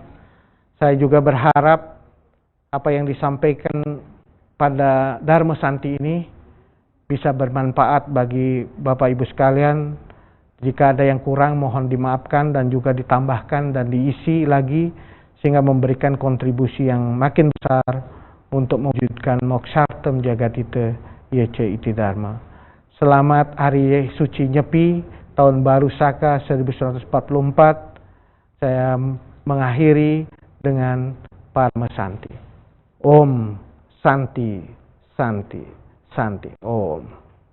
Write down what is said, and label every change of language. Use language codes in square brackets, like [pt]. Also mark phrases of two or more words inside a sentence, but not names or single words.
[id] Saya juga berharap apa yang disampaikan pada Dharma Santi ini bisa bermanfaat bagi Bapak Ibu sekalian. Jika ada yang kurang mohon dimaafkan dan juga ditambahkan dan diisi lagi, sehingga memberikan kontribusi yang makin besar untuk mewujudkan [sa] Mokshartam Jagatita Yece Iti Dharma. [id] Selamat Hari Suci Nyepi, Tahun Baru Saka 1144. Saya mengakhiri dengan Parama Santi. [sa] Om Santi, Santi, Santi. Om.